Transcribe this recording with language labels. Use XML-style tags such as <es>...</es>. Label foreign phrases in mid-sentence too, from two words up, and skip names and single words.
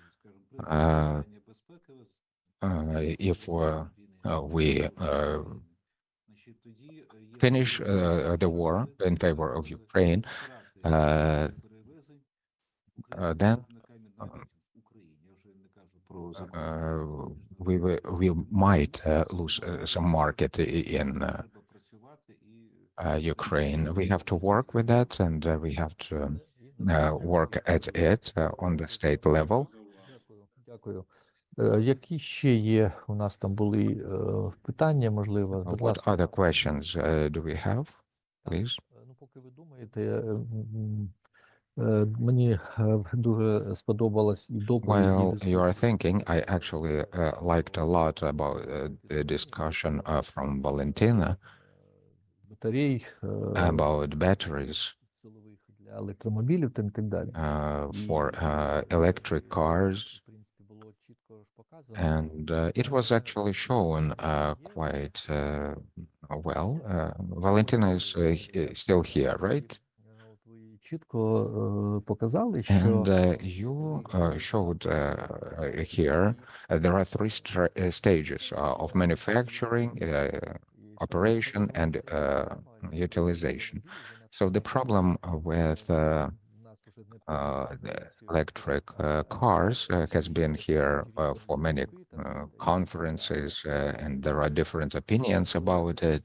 <en>if we finish the war in favor of Ukraine, then we might lose some market in Ukraine. We have to work with that, and we have to work at it on the state level.</en> <uk>Дякую. Які ще є у нас там були питання, можливо? Будь</uk> <en>What</en> <uk>ласка.</uk> <en>other questions do we have, please?</en> <uk>Ну, поки ви думаєте, мені дуже сподобалась і доповідь.</uk> <en>While you are thinking, I actually liked a lot about the discussion from Valentina</en> <uk>батарей,</uk> <en>about batteries</en> <uk>для електромобілів та так далі.</uk> <en>For electric cars, and it was actually shown quite well. Valentina is still here, right?</en> <uk>Чітко показали, що</uk> <en>And you showed here there are three stages of manufacturing, operation, and utilization. So the problem with the electric cars has been here for many conferences, and there are different opinions about it.</en>